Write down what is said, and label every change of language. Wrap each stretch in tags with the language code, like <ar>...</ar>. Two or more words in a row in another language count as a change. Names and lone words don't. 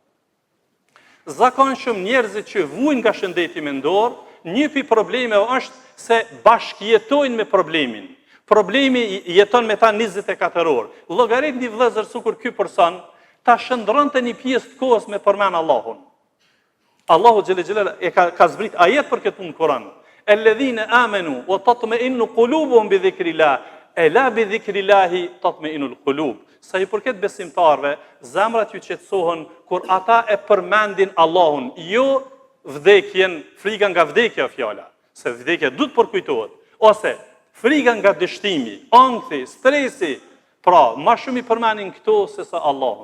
<sq>Zakonshëm njerëzit që vujnë nga shëndeti mendor, një pi problemeve është se bashkëjetojnë me problemin. Problemi jeton me ta 24 orë. Llogarit një vëllezër sukur ky person ta shndronte një pjesë të kohës me përmend Allahun. Allahu xhelel xhelal e ka zbrit ajet për këtë punë në Kur'an.</sq> <ar>الذين آمنوا وتطمئن قلوبهم بذكر الله. ألا بذكر الله تطمئن القلوب.</ar> <sq>Sa i përket besimtarve, zemrat ju qetësohen kur ata e përmendin Allahun, jo vdekjen, frika nga vdekja fjala, se vdekja duhet përkujtohet, ose frika nga dështimi, ankthi, stresi, pra, ma shumë i përmendin këto se sa Allahun.</sq>